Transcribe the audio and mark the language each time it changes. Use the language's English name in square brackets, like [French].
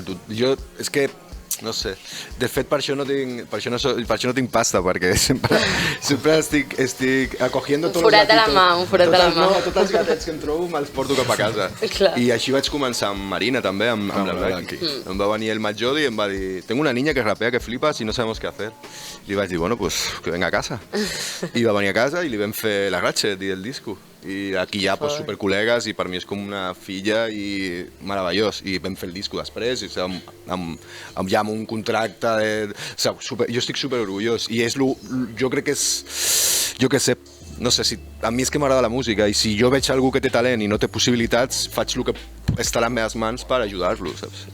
[Catalan] Jo, és que, no sé, de fet per això no tinc pasta, perquè sempre estic acogiendo tots els gatitos. Un forat a la mà. No, tots els gatets que em trobo me'ls porto cap a casa. I així vaig començar amb Marina també, amb la Blanqui. Em va venir el Majodi i em va dir, [Spanish] tengo una niña que rapea que flipas y no sabemos qué hacer. [Catalan] I vaig dir, [Spanish] bueno, pues que venga a casa. [Catalan] I va venir a casa i li vam fer la Ratchet i el disco. I aquí ja pues, supercol·legues i per mi és com una filla i meravellós. I vam fer el disco després, i, ja amb un contracte jo estic super orgullós i és jo crec que és, jo què sé, no sé, a mi és que m'agrada la música i si jo veig algú que té talent i no té possibilitats, faig el que està a les meves mans per ajudar-lo, saps?